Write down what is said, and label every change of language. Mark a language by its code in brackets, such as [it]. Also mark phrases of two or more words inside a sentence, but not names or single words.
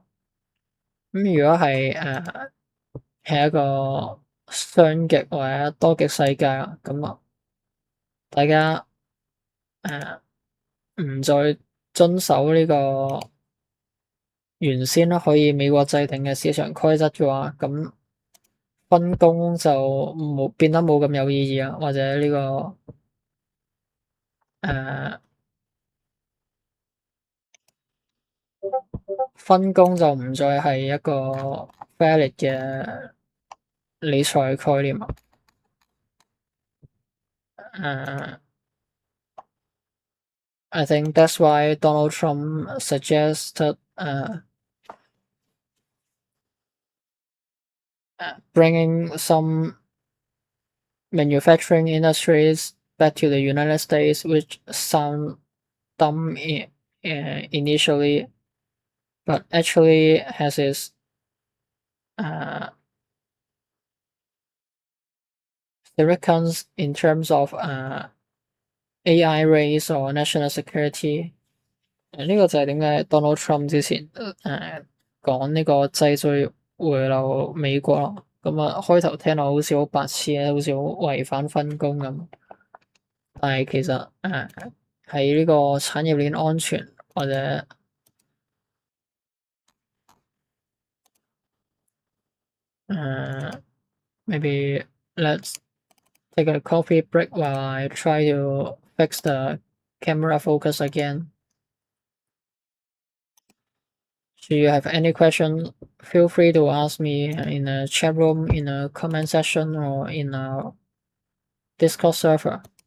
[yue] 咁如果係一個雙極或者多極世界啊，咁啊，大家唔再遵守呢個原先可以美國制定嘅市場規則嘅話，咁分工就變得冇咁有意義啊，或者呢個分工就唔再係一個 valid 嘅理財概念啊。 [en] I think that's why Donald Trump suggested bringing some manufacturing industries back to the United States, which sound dumb initially, but actually has its significance in terms of AI race or national security。 [yue] 呢個就係點解 Donald Trump 之前講呢個製造回流美國咯。咁啊，開頭聽落好似好白痴咧，好似好違反分工咁。但係其實喺呢個產業鏈安全或者 [en] maybe let's take a coffee break while I try to fix the camera focus again. If you have any question, feel free to ask me in the chat room, in the comment section, or in our Discord server.